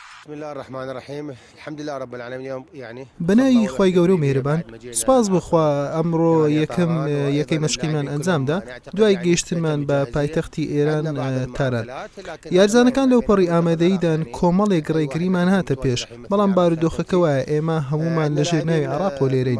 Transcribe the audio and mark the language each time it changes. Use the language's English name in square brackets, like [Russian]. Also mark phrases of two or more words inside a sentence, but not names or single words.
[Arabic] بسم الله الرحمن الرحيم الحمد لله رب العالمين اليوم يعني [Central Kurdish] بەناوی خی گەورە و میهرەبان سپاس بخوا ئەمڕۆ یەکەی مەشقیمان ئەنجامدا دوای گەیشتنمان بە پایتەختی ئێران تاران. یاریزانەکان لەو پەڕی ئامادەیدان کۆمەڵێک ڕێگریمان هاتە پێش، بەڵام بارودۆخەکەوە ئێمە هەمومان لە ژێرناوی عراقۆ لێرەین.